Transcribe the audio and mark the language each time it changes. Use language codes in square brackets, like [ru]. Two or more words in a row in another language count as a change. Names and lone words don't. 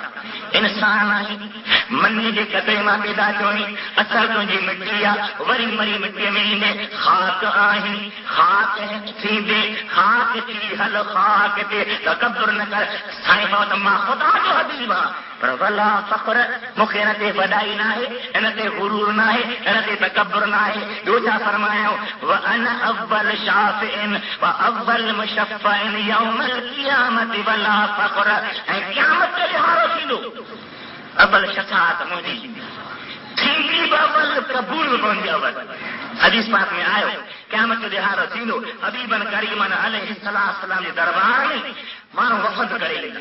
[sd] इंसान आहीं, मनी जे कतरे मां पैदा थियो आहीं, असल तुंहिंजी मिटी आहे, वरी मरी मिटीअ में ईंदे ख़ाक आहीं, ख़ाक थींदे ख़ाक थी हल ख़ाक ते तकबर न कर. साईं बाबा त मां ख़ुदा जो हबीब आहियां, पर [ar] ولا فخر, [sd] मूंखे हिन ते वॾाई न आहे, हिन ते गुरूर न आहे, हिन ते तकबर न आहे. ॿियो छा फरमायो [ar] وأنا أول شافع وأول مشفع يوم القيامة ولا فخر. [sd] ऐं क़यामत जो ॾिहाड़ो थींदो, अव्वल शफ़ाअत मुंहिंजी थींदी, अव्वल क़बूल मुंहिंजी अव्वल. हदीस पाक में आयो क़यामत जो ॾिहाड़ो थींदो, हबीबन करीमन अलैहिस्सलाम जे दरबार में माण्हू वफ़द करे ईंदा.